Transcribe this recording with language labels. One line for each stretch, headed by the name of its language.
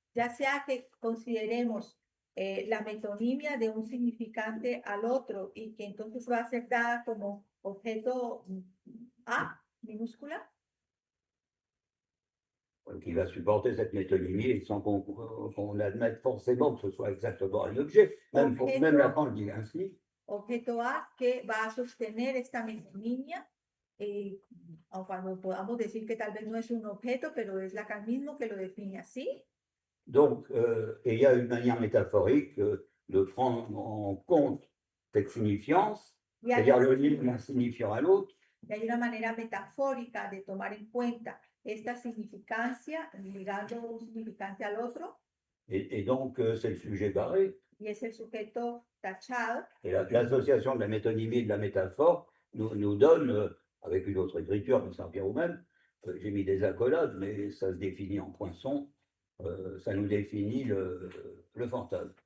Spanish: Ya sea que consideremos la metonimia de un significante al otro y que entonces va a ser dada como objeto A minúscula,
French: Qui va supporter cette métonymie sans qu'on admette forcément que ce soit exactement un objet. Même Lacan le dit ainsi.
Spanish: objeto A que va a sostener esta metonimia, o cuando podamos decir que tal vez no es un objeto, pero es Lacan mismo que lo define así.
French: Donc, il y a une manière métaphorique de prendre en compte cette signifiance, c'est-à-dire le lien d'un signifiant à l'autre.
Spanish: Y hay una manera metafórica de tomar en cuenta esta significancia, ligando un significante al otro.
French: Et donc, c'est le sujet barré.
Spanish: Y es el sujeto tachado.
French: Et l'association de la métonymie et de la métaphore nous donne, avec une autre écriture, mais ça revient au même, j'ai mis des accolades, mais ça se définit en poinçon, ça nous définit le fantasme.